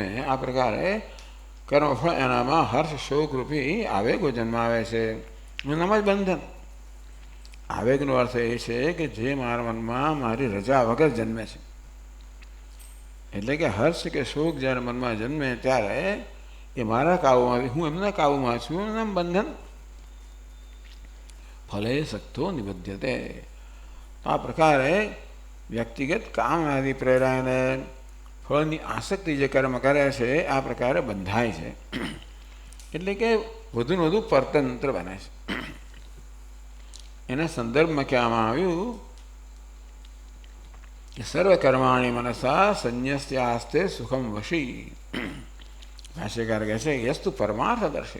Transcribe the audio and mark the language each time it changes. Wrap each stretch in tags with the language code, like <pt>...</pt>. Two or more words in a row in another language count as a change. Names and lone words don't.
<gu>આ પ્રકારે કર્મફળ એનામાં હર્ષ શોક રૂપી આવેગો જન્માવે છે। એનામાં જ બંધન। આવેગનો અર્થ એ છે કિ જે મારા મનમાં મારી રજા વગર જન્મે છે। એટલે કે હર્ષ કે શોક જ્યારે મનમાં જન્મે ત્યારે એ મારા કાબૂમાં, હું એમના કાબૂમાં છું, એનાં બંધન।</gu> <sa>फले सक्तो निबध्यते।</sa> <gu>આ પ્રકારે વ્યક્તિગત કામ આદિ પ્રેરાઈને ફળની આસક્તિ જે કર્મ કરે છે આ પ્રકારે બંધાય છે। એટલે કે વધુ ને વધુ પરતંત્ર બને છે। એના સંદર્ભમાં કહેવામાં આવ્યું કે</gu> <sa>સર્વકર્માણી મનસા સંન્યસ્યાસ્તે સુખમ વશી.</sa> <gu>ભાષ્યકાર કહે છે</gu> <sa>યસ્તુ પરમાર્થદર્શી.</sa>